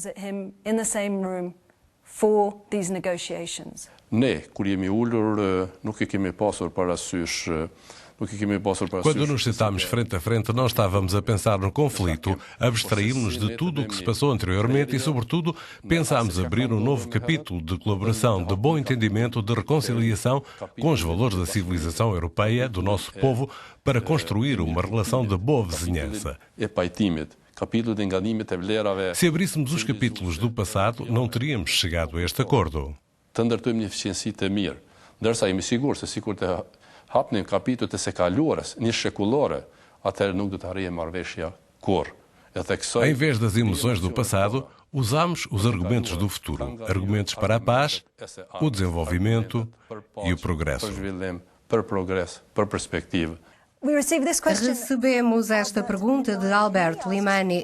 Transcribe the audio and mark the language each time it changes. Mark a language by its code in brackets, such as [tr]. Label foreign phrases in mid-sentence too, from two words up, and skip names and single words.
[pt] Quando nos sentámos frente a frente, não estávamos a pensar no conflito, abstraímos-nos de tudo o que se passou anteriormente e, sobretudo, pensámos abrir um novo capítulo de colaboração, de bom entendimento, de reconciliação com os valores da civilização europeia, do nosso povo, para construir uma relação de boa vizinhança. Se abríssemos os capítulos do passado, não teríamos chegado a este acordo. [sq] Hapnim kapitut e së kaluarës, një shekullore, atëherë nuk do të harrijë marrëveshja kurrë. [pt] Em vez das emoções do passado, usamos os argumentos do futuro. Argumentos para a paz, o desenvolvimento e o progresso. Recebemos esta pergunta de Albert Limani.